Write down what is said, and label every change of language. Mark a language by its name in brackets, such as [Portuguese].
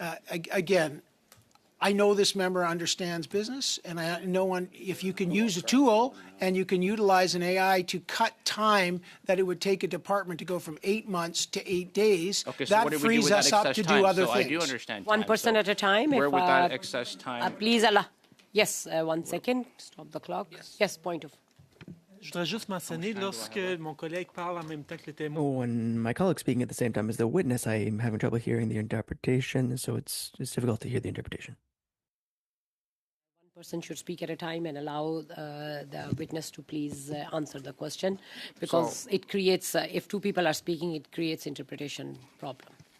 [English] Again, I know this member understands business, and I know if you can use a tool and you can utilize an AI to cut time that it would take a department to go from 8 months to 8 days, okay, so that frees us up to do other things. I do understand. One person at a time. Where would that excess time? Please, Allah. Yes, 1 second. Stop the clock. Yes, point of. [French] Je voudrais juste mentionner, lorsque mon collègue parle en même temps que le témoin. [English] When my colleague's speaking at the same time as the witness, I'm having trouble hearing the interpretation, so it's difficult to hear the interpretation. One person should speak at a time and allow the witness to please answer the question, because it creates, if two people are speaking, it creates interpretation problem.